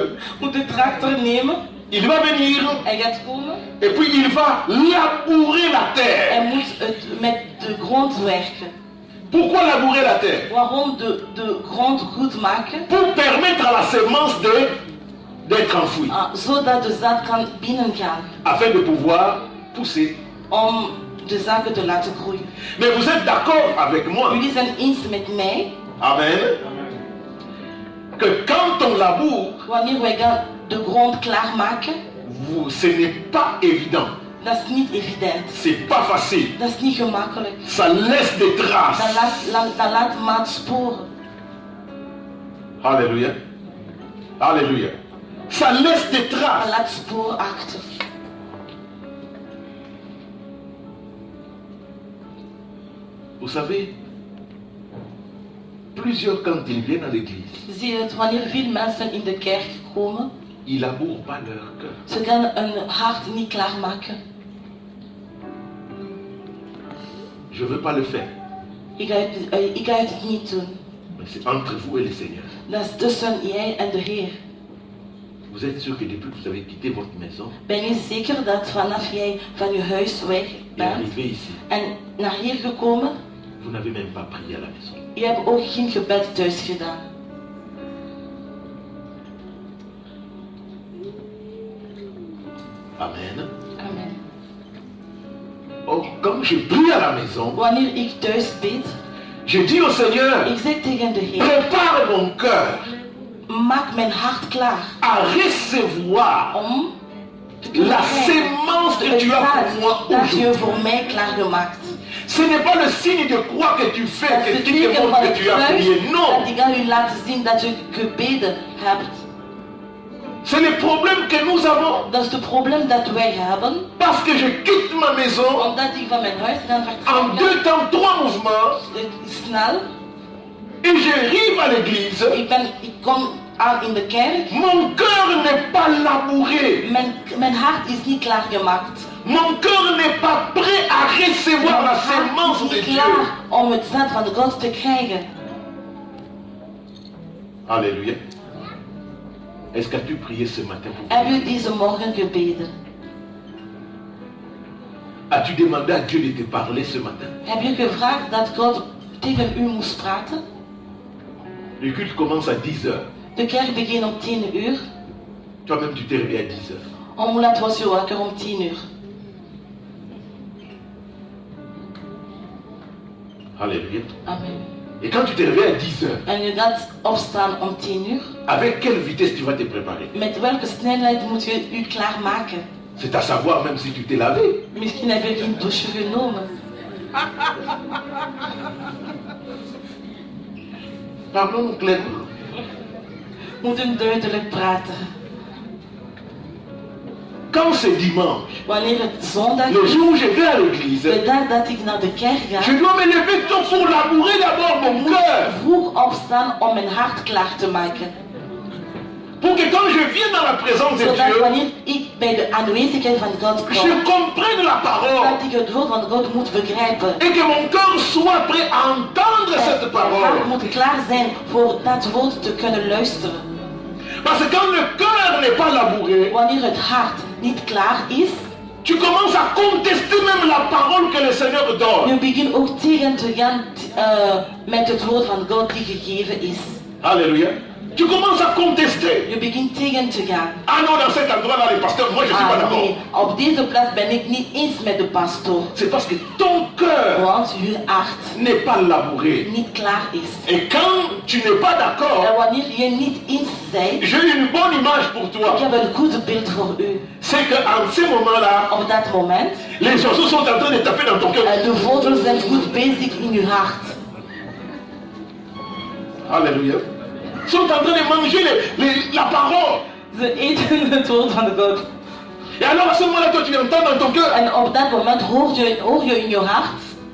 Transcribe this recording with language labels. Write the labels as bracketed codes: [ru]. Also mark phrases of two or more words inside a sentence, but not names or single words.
[nl] moet de tractor nemen. [fr] Il va venir [nl] Hij gaat komen. [fr] et puis il va labourer la terre. [nl] Hij moet het met de grond werken. [fr] Pourquoi labourer la terre? [nl] Waarom de grond goed maken? [fr] Pour permettre à la semence d'être enfouie, [nl] Zodat de zaad kan binnengaan. [fr] afin de pouvoir pousser. [nl] Om de zaken te laten groeien. [fr] Mais vous êtes d'accord avec moi, [nl] Jullie zijn eens met mij. [fr] amen, que quand on laboure, [nl] Wanneer wij gaan de grond klaarmaken, [fr] ce n'est pas évident, [nl] dat is niet evident. [fr] c'est pas facile, [nl] Dat is niet gemakkelijk. [fr] ça laisse des traces. [nl] Dat laat maat sporen. [fr] Alléluia, alléluia, ça laisse des [nl] Dat [fr] traces. [nl] laat sporen achter. [fr] Vous savez, plusieurs quand ils viennent à l'église, [nl] Zie je het, wanneer veel mensen in de kerk komen, [fr] ils labourent pas leur cœur. [nl] ze gaan hun hart niet klaarmaken. [fr] Je veux pas le faire, [nl] Ik ga het niet doen. [fr] mais c'est entre vous et le Seigneur. [nl] Dat is tussen jij en de Heer. [fr] Vous êtes sûr que depuis que vous avez quitté votre maison [nl] Ben je zeker dat vanaf jij van je huis weg [fr] et [nl] bent [fr] arrivé ici, [nl] en naar hier gekomen, [fr] vous n'avez même pas prié à la maison? [nl] je hebt ook geen gebed thuis gedaan. [fr] Amen. [nl] Amen. [fr] Or, quand je prie à la maison, [nl] Wanneer ik thuis bid, [fr] je dis au Seigneur, [nl] ik zeg tegen de Heer, [fr] prépare mon cœur [nl] maak mijn hart klaar [fr] à recevoir [nl] om [fr] la sémence que tu as pour moi [nl] dat je [fr] aujourd'hui. [nl] voor mij klaargemaakt. [fr] Ce n'est pas le signe de croix que tu fais, [nl] Dat is [fr] que [nl] het [fr] qui te [nl] teken [fr] montre [nl] van [fr] que [nl] het [fr] tu as [nl] kruis, [fr] prié. Non, [nl] dat ik aan u laat zien dat je gebeden hebt. [fr] c'est le problème que nous avons. [nl] Dat is het probleem dat wij hebben, [fr] Parce que je quitte ma maison [nl] omdat ik van mijn huis ga en vertrekken, [fr] 2 temps, 3 mouvements [nl] snel, [fr] et j'arrive à l'église. [nl] ik kom aan in de kerk, [fr] Mon cœur n'est pas labouré. [nl] mijn hart is niet klaargemaakt. [fr] Mon cœur n'est pas prêt à recevoir la [nl] Mijn hart [fr] sémence [nl] is [fr] de [nl] niet [fr] Dieu. [nl] klaar om het zaad van God te krijgen. [fr] Alléluia. Est-ce qu'as-tu prié ce matin pour [nl] Heb je deze morgen gebeden? [fr] As-tu demandé à Dieu de te parler ce matin? [nl] Heb je gevraagd dat God tegen u moest praten? [fr] Le culte commence à 10 heures. [nl] De kerk begint om 10 uur. [fr] Toi-même, tu t'es réveillé à 10 heures. [nl] Hoe laat was je wakker? Om 10 uur. [fr] Alléluia. Amen. Et quand tu t'es réveillé à 10 heures, [nl] En je gaat opstaan om 10 uur. [fr] avec quelle vitesse tu vas te préparer? [nl] Met welke snelheid moet je u klaarmaken? [fr] C'est à savoir même si tu t'es lavé. [nl] Misschien heb je geen douche genomen. [fr] Parlons clairement. [nl] Moeten duidelijk praten. [fr] Quand c'est dimanche, [nl] Wanneer het zondag [fr] le [nl] is, [fr] jour où je vais à l'église, [nl] de dag dat ik naar de kerk ga, [fr] je dois me lever tôt pour labourer d'abord mon cœur. [nl] vroeg opstaan om mijn hart klaar te maken. [fr] Pour que quand je viens dans la présence de [nl] Zodat [fr] Dieu, [nl] wanneer ik bij de aanwezigheid van God [fr] je [nl] kom, [fr] comprenne la parole. [nl] dat ik het woord van God moet begrijpen. [fr] Et que mon cœur soit prêt à entendre cette [nl] Mijn hart [fr] parole. [nl] moet klaar zijn voor dat woord te kunnen luisteren. [fr] Parce que quand le cœur n'est pas labouré, [nl] Wanneer het hart niet klaar is, [fr] tu commences à contester même la parole que le Seigneur donne. je begint ook tegen te gaan met het woord van God die gegeven is. Alléluia. Tu commences à contester. [nl] Je begint tegen te gaan. [fr] Ah non, dans cet endroit-là, les pasteurs, moi je ne suis pas Ah d'accord. [nl] nee, op deze plaats ben ik niet eens met de pastoor. [fr] C'est parce que ton cœur [nl] Want je hart [fr] n'est pas labouré. [nl] niet klaar is. [fr] Et quand tu n'es pas [nl] En [fr] d'accord, [nl] wanneer je niet eens bent, [fr] j'ai une bonne image pour [nl] ik [fr] toi. [nl] heb een goed beeld voor u. [fr] C'est qu'en ce moment-là, [nl] Op dat moment, [fr] les oiseaux sont en train de taper dans ton cœur. [nl] de vogels zijn goed bezig in uw hart. [fr] Alléluia. Ils sont en train de manger la parole. [nl] Ze eten het woord van God. [fr] Et alors à ce moment-là, toi tu entends dans ton cœur, [nl] En op dat moment hoor je in je hart,